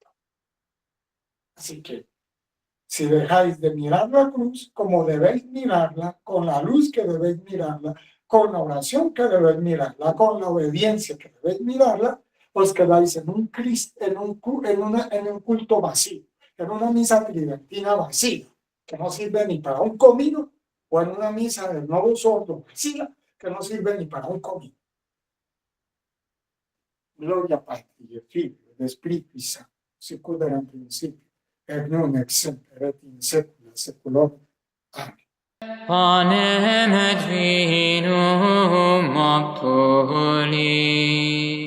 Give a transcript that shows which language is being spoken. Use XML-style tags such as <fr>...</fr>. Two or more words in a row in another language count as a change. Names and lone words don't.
<es>Así que si dejáis de mirar la cruz como debéis mirarla, con la luz que debéis mirarla, con la oración que debéis mirarla, con la obediencia que debéis mirarla, os quedáis en un culto vacío, en una misa tridentina vacía, que no sirve ni para un comino, o en una misa del nuevo sordo vacía, que no sirve ni para un comino.</es> <la>Gloria a Patri, e Filio, ed Spiritus Sancto, sicut erat in principio, et nunc et semper et in saecula saeculorum. Amen. Panem et vinum aptuli.</la>